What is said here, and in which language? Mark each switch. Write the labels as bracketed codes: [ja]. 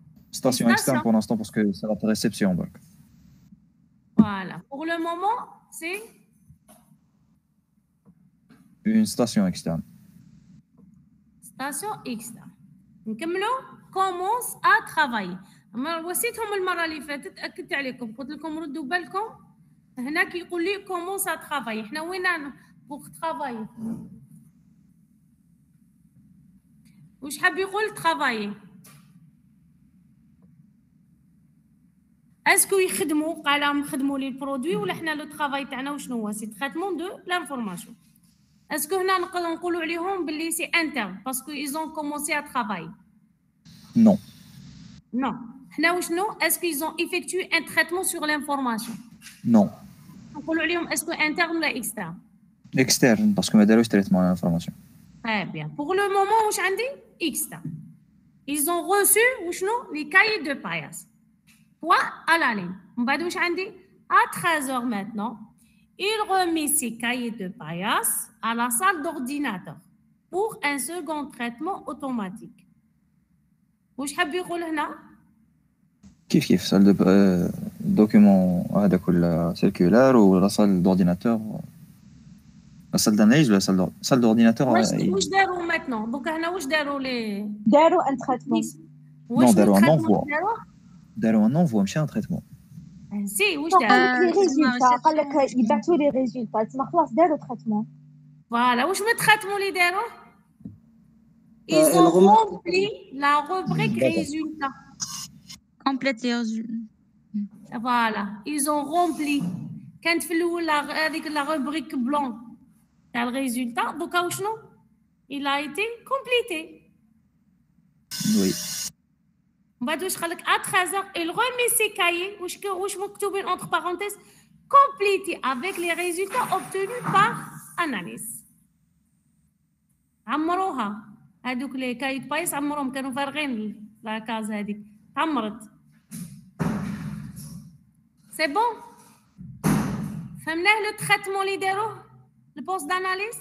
[fr] Station externe pour l'instant parce que c'est la réception. Donc. Voilà. Pour le moment, c'est une station externe. Station externe. [ar] نكملوا [fr] commence à travailler. [ar] وصيتهم المره اللي فاتت اكدت عليكم قلت لكم ردوا بالكم هنا كيقول لي commence à travailler. احنا وين pour travailler؟ واش حاب يقول travailler؟ اسكو يخدموا قال لهم خدموا لي البرودوي ولا حنا لو طرافاي تاعنا وشنو هو؟ سي تريتمون دو لانفورماسيون. اسكو هنا نقدروا نقولوا عليهم باللي سي انترن باسكو [fr] ils ont commencé à travailler؟ Non. Non. Est-ce qu'ils ont effectué un traitement sur l'information? Non. Est-ce que interne ou externe? Externe, parce que je n'ai pas traitement de l'information. Très bien. Pour le moment, je dis externe. Ils ont reçu les cahiers de paillasse. Point à la ligne. À 13h maintenant, il remet ses cahiers de paillasse à la salle d'ordinateur pour un second traitement automatique. [ar] واش حاب يقول هنا؟ [fr] كيف salle de document هذاك [ar] ولا [fr] circulaire ولا salle d'ordinateur la salle d'analyse ولا salle d'ordinateur [ar] واش داروا maintenant دوكا هنا واش داروا لي [fr] داروا ان تريتمون non داروا ان envoi ماشي ان تريتمون [ar] سي واش داروا لي ريزولتا قال لك يبعثوا لي ريزولتا تما خلاص داروا تريتمون فوالا واش من تريتمون اللي داروا [fr] ils ont rempli la rubrique résultat. Complète les résultats. Voilà, ils ont rempli. Quand la rubrique blanc, le résultat, donc il a été complété. Oui. À 13h, il remet ses cahiers, entre parenthèses, complétés avec les résultats obtenus par analyse. [ar] عمروها هذوك لي كايت بايس عمرهم كانوا فارغين لا كاز هذيك تعمرت سي بون فهمناه لو تريتمون اللي داروه البوست داناليز